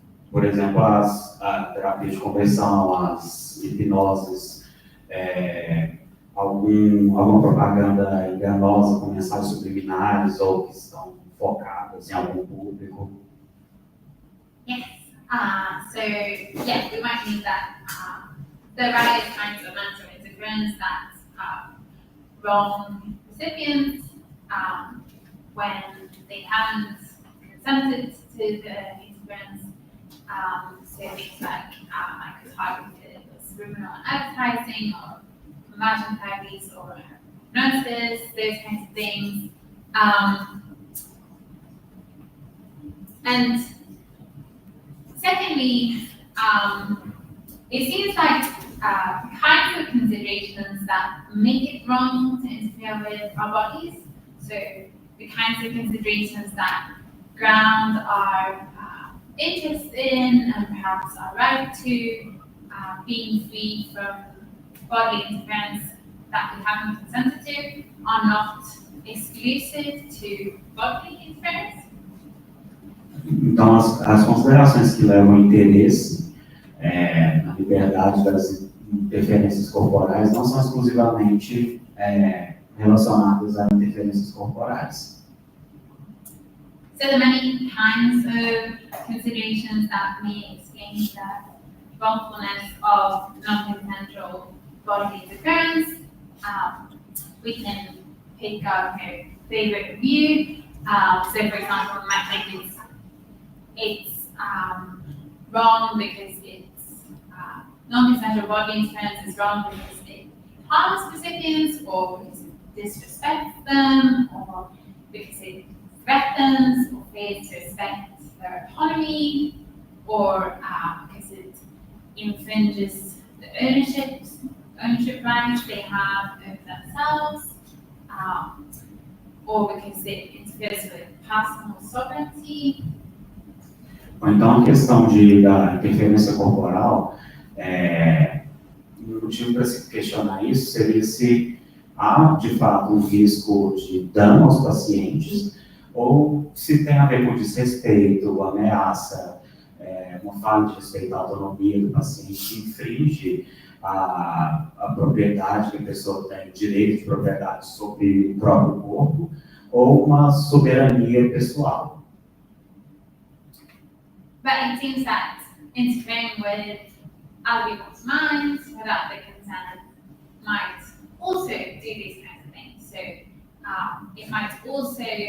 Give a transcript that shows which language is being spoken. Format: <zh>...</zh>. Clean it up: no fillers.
<pt>Por exemplo, a terapia de conversão, as hipnoses, alguma propaganda enganosa com mensagens subliminares ou que estão focadas em algum público.</pt> <en>Yes. So yes, we might mean that there are various kinds of mental interference that wrong recipients when they haven't consented to the interference. So things like microtargeted subliminal advertising or conversion therapies or hypnosis, those kinds of things. And secondly, it seems like kinds of considerations that make it wrong to interfere with our bodies. So the kinds of considerations that ground our interest in and perhaps our right to being free from bodily interference that we haven't consented to are not exclusive to bodily interference.</en> <pt>Então, as considerações que levam ao interesse na liberdade das interferências corporais não são exclusivamente relacionadas a interferências corporais.</pt> <en>So there are many kinds of considerations that may explain the wrongfulness of non-consensual bodily interference. We can pick our favorite view. So for example, we might think it's wrong because it's non-consensual bodily interference is wrong because it harms recipients or because it disrespects them or because it threatens or fails to respect their autonomy or because it infringes the ownership rights they have over themselves or because it interferes with personal sovereignty.</en> <pt>Então, a questão da interferência corporal, o motivo para se questionar isso seria se há, de fato, um risco de dano aos pacientes ou se tem a ver com desrespeito, ameaça, uma falha de respeito à autonomia do paciente, infringe a propriedade que a pessoa tem, direito de propriedade sobre o próprio corpo, ou uma soberania pessoal.</pt> <en>But it seems that interfering with other people's minds without their consent might also do these kinds of things. So it might also</en>